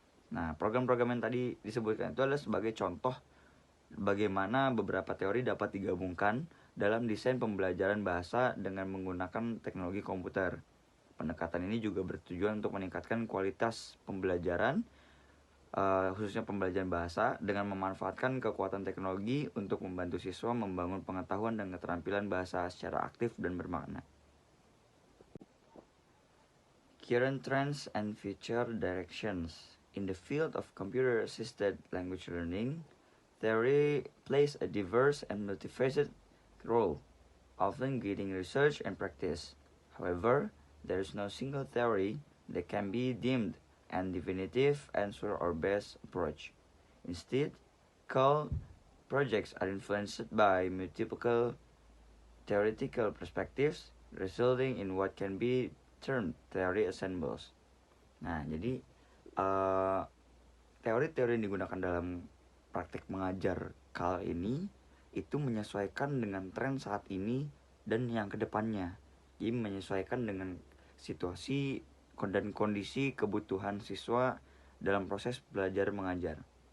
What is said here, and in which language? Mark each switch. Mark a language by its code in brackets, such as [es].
[id] Nah, program-program yang tadi disebutkan itu adalah sebagai contoh bagaimana beberapa teori dapat digabungkan dalam desain pembelajaran bahasa dengan menggunakan teknologi komputer. Pendekatan ini juga bertujuan untuk meningkatkan kualitas pembelajaran, khususnya pembelajaran bahasa, dengan memanfaatkan kekuatan teknologi untuk membantu siswa membangun pengetahuan dan keterampilan bahasa secara aktif dan bermakna. [en] Current trends and future directions. In the field of computer-assisted language learning, theory plays a diverse and multifaceted role, often guiding research and practice. However, there is no single theory that can be deemed an definitive answer or best approach. Instead, CAL projects are influenced by multiple theoretical perspectives, resulting in what can be termed theory ensembles. [id] Nah, jadi teori-teori yang digunakan dalam praktik mengajar CAL ini itu menyesuaikan dengan tren saat ini dan yang kedepannya. Jadi menyesuaikan dengan situasi dan kondisi kebutuhan siswa dalam proses belajar mengajar.